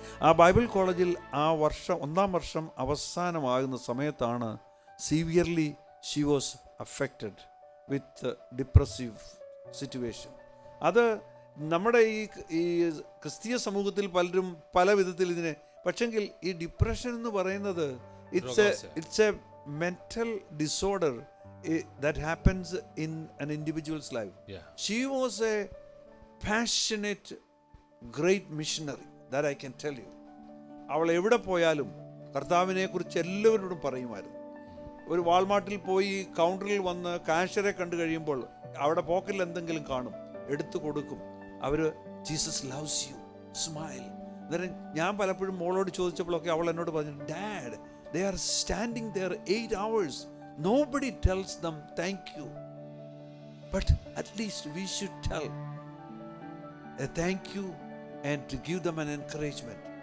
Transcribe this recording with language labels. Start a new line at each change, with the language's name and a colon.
Malayalam: ആ ബൈബിൾ കോളേജിൽ ആ വർഷം 1ാം വർഷം അവസാനമാകുന്ന സമയത്താണ്
English: Severely she was affected with depressive situation.
Malayalam: അത് നമ്മുടെ ഈ ക്രിസ്തീയ സമൂഹത്തിൽ പലരും പല വിധത്തിൽ ഇതിനെ, പക്ഷെങ്കിൽ ഈ ഡിപ്രഷൻ എന്ന് പറയുന്നത്
English: It's a mental disorder that happens in an individual's life. She was a passionate great missionary, that I can tell you.
Malayalam: അവൾ എവിടെ പോയാലും കർത്താവിനെ കുറിച്ച് എല്ലാവരോടും പറയുമായിരുന്നു. ഒരു വാൾമാർട്ടിൽ പോയി കൗണ്ടറിൽ വന്ന് കാഷ്യറെ കണ്ടു കഴിയുമ്പോൾ അവിടെ പോക്കറ്റിൽ എന്തെങ്കിലും കാണും, എടുത്തു കൊടുക്കും. അവർ
English: Jesus loves you, smile.
Malayalam: അന്നേരം ഞാൻ പലപ്പോഴും മോളോട് ചോദിച്ചപ്പോഴൊക്കെ അവൾ എന്നോട് പറഞ്ഞു, dad,
English: they are standing there 8 hours. Nobody tells them thank you, but at least we should tell a thank you and to give them an encouragement.